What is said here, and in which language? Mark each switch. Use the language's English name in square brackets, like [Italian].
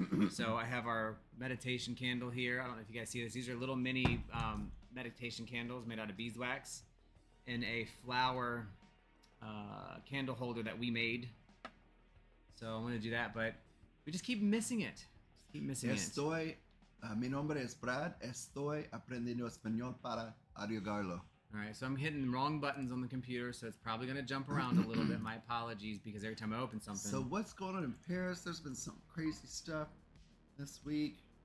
[English] So I have our meditation candle here. I don't know if you guys see this. These are little mini meditation candles made out of beeswax in a flower candle holder that we made. So I'm going to do that, but we just keep missing it. Just keep missing it. [Spanish] Mi nombre es Brad. Estoy aprendiendo español para ayudarlo. [English] All right, so I'm hitting the wrong buttons on the computer, so it's probably going to jump around a little bit. My apologies, because every time I open something... So what's going on in Paris? There's been some crazy stuff this week.